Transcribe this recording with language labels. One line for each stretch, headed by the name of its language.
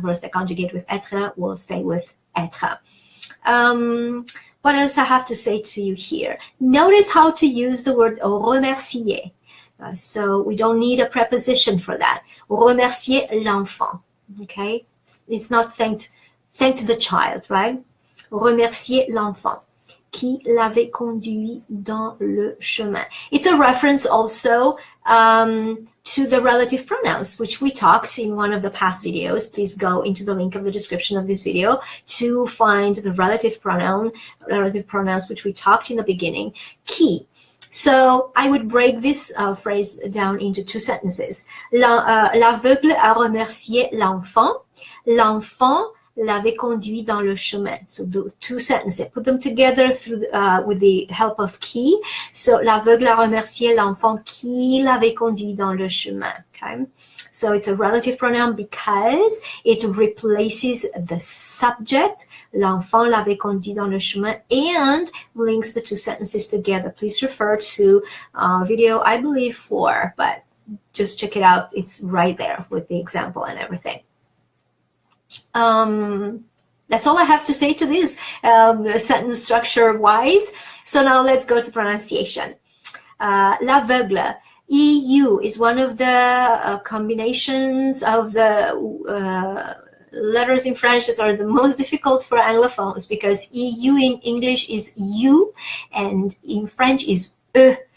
English: Verbs that conjugate with être will stay with être. What else I have to say to you here? Notice how to use the word remercier. So we don't need a preposition for that.
French: Remercier l'enfant.
English: Okay? It's not thanked the child, right?
French: Remercier l'enfant qui l'avait conduit dans le chemin.
English: It's a reference also to the relative pronouns, which we talked in one of the past videos. Please go into the link of the description of this video to find the relative pronouns, which we talked in the beginning. Qui. So I would break this phrase down into 2 sentences.
French: L'aveugle a remercié l'enfant. L'enfant l'avait conduit dans le chemin.
English: So the 2 sentences, put them together through with the help of qui.
French: So l'aveugle a remercié l'enfant qui l'avait conduit dans le chemin.
English: Okay, so it's a relative pronoun because it replaces the subject.
French: L'enfant l'avait conduit dans le chemin,
English: and links the 2 sentences together. Please refer to video, I believe 4, but just check it out. It's right there with the example and everything. That's all I have to say to this sentence structure wise. So now let's go to pronunciation. L'aveugle, EU, is one of the combinations of the letters in French that are the most difficult for Anglophones, because EU in English is U and in French is E.